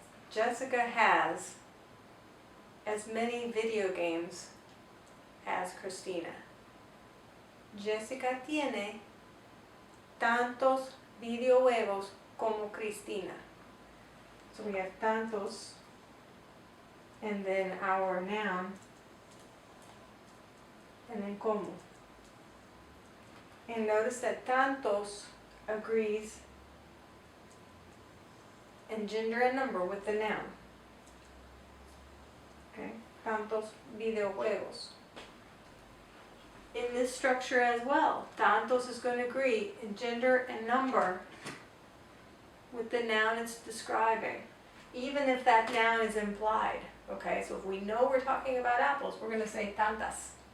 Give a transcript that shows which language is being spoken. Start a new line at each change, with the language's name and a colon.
English: Jessica has as many video games as Christina.
Spanish: Jessica tiene tantos videojuegos como Cristina.
English: So we have tantos and then our noun and then como. And notice that tantos agrees in gender and number with the noun. Okay, tantos videojuegos. In this structure as well, tantos is going to agree in gender and number with the noun it's describing, even if that noun is implied. Okay, so if we know we're talking about apples, we're going to say tantas.